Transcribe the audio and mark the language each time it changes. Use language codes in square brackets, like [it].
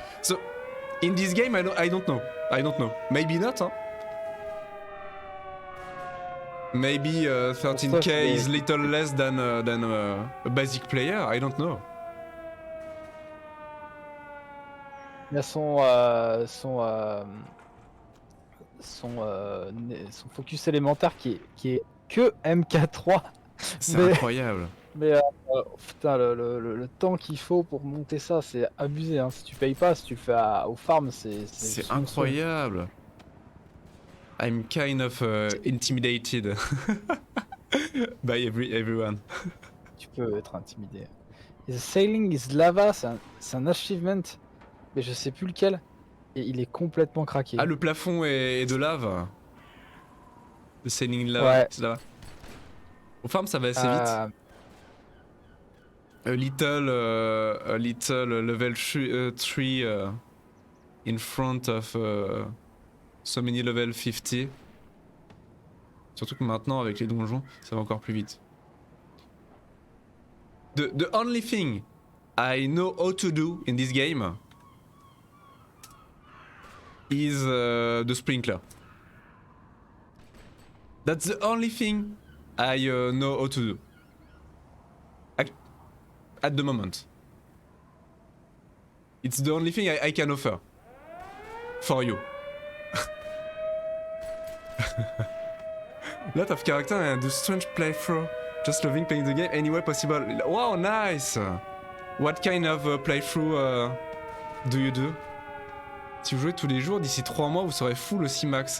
[en] So in this game I don't know. Maybe not, huh? Maybe 13k is little less than a basic player, I don't know. [fr] Il y a son focus élémentaire qui est que MK3. C'est Mais- incroyable. Mais putain, le temps qu'il faut pour monter ça, c'est abusé. Hein. Si tu payes pas, si tu le fais au farm, C'est incroyable. [en] I'm kind of intimidated by everyone. [fr] Tu peux être intimidé. Et Sailing is Lava, c'est un achievement, mais je sais plus lequel. Et il est complètement craqué. Ah, le plafond est de lave. Le sailing lava. Ouais. C'est là. Au farm, ça va assez vite. [en] A little level 3 in front of so many level 50. [fr] Surtout que maintenant, avec les donjons, ça va encore plus vite. [en] The only thing I know how to do in this game is the sprinkler. That's the only thing I know how to do. At the moment. It's the only thing I can offer. For you. Lot of character and a strange playthrough. Just loving playing the game any way possible. Wow, nice! What kind of playthrough do you do? [fr] Si vous jouez tous les jours, d'ici 3 mois, vous serez full aussi max.